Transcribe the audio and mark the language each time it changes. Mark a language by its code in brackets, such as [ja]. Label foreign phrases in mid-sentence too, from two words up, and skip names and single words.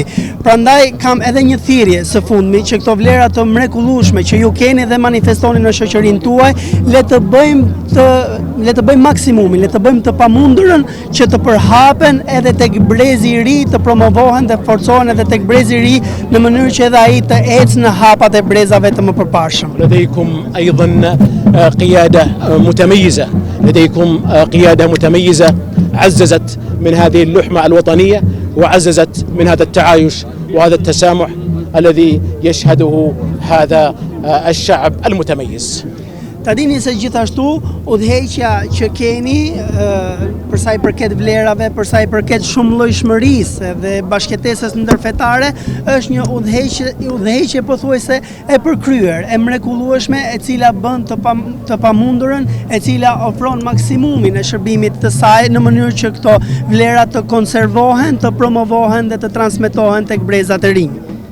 [sq] Prandaj kam edhe një thirrje së fundmi që këto vlera të mrekullueshme që ju keni dhe manifestoni në shoqërinë tuaj, le të bëjmë maksimumin, le të bëjmë të pamundurën që të përhapen edhe tek brezi i ri, të promovohen dhe forcohen edhe tek brezi i ri në mënyrë që edhe ai të ecë në hapat e brezave të mëparshëm. [ar] لديكم أيضا قيادة متميزة، لديكم قيادة متميزة عززت من هذه اللحمة الوطنية وعززت من هذا التعايش وهذا التسامح الذي يشهده هذا الشعب المتميز. [sq] Ta dini se gjithashtu udhëheqja që keni për sa i përket vlerave, për sa i përket shumëllojshmërisë dhe bashkëjetesës ndërfetare, është një udhëheqje pothuajse e përkryer, e mrekullueshme, e cila bën të pamundurën, e cila ofron maksimumin e shërbimit të saj në mënyrë që këto vlera të konservohen, të promovohen dhe të transmetohen tek brezat e rinj.